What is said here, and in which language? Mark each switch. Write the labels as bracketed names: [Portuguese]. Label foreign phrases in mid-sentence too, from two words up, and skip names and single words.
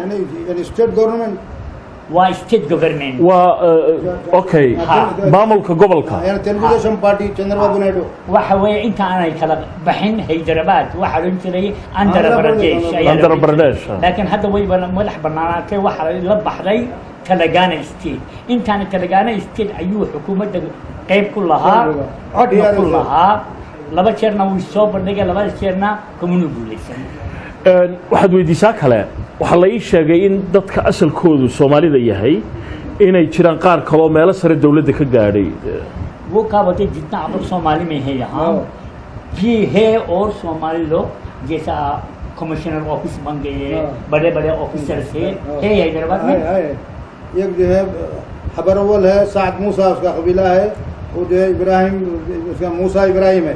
[English] यानी state government [Somali] waa [English] state government [Somali] waa okay maamulka gobolka [English] yani television party Chandrababu Naidu [Somali] waxa way inta aanay kala baxin Hyderabad waxa loo jiray Andhra Pradesh laakiin hadda way madax banaanaatay waxa la baxday Telangana state intaana Telangana state ayuu xukuumadda qayb ku lahaa cod ku lahaa laba jeerna wuu soo bandhigay laba jeerna kumunu guuleysan waxaad weydiisaa kale waxaa la ii sheegay in dadka asalkoodu Soomaalida yahay inay jiraan qaar kale oo meelo sare dawladda ka gaadhay [Hindi] वो क्या बोलते जितना आप लोग सोमाली में है यहाँ ये है और सोमाली लोग जैसा [English] commissioner office [Hindi] बन गए, बड़े बड़े ऑफिसर थे हैदराबाद में। एक जो है खबर अव्वल है साद मूसा, उसका कबीला है, वो जो है इब्राहिम, उसका मूसा इब्राहिम है,